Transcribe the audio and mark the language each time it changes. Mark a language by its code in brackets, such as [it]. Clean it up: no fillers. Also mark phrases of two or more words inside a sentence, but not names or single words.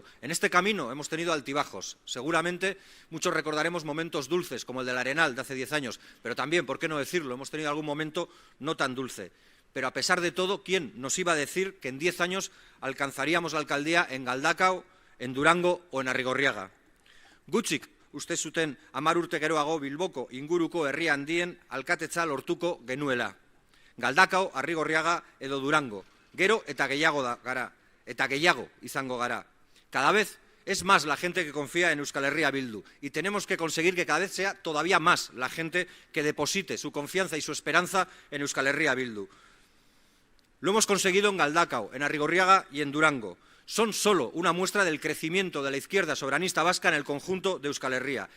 [es] En este camino hemos tenido altibajos. Seguramente muchos recordaremos momentos dulces, como el del Arenal de hace 10 años, pero también, ¿por qué no decirlo?, hemos tenido algún momento no tan dulce. Pero a pesar de todo, ¿quién nos iba a decir que en 10 años alcanzaríamos la alcaldía en Galdakao, en Durango o en Arrigorriaga? [eu] Gutxik uste zuten 10 urte geroago Bilboko inguruko herri handien alkatetza lortuko genuela. Galdakao, Arrigorriaga edo Durango. Gero eta gehiago gara, eta gehiago izango gara. [es] Cada vez es más la gente que confía en Euskal Herria Bildu y tenemos que conseguir que cada vez sea todavía más la gente que deposite su confianza y su esperanza en Euskal Herria Bildu. Lo hemos conseguido en Galdakao, en Arrigorriaga y en Durango. Son solo una muestra del crecimiento de la izquierda soberanista vasca en el conjunto de Euskal Herria.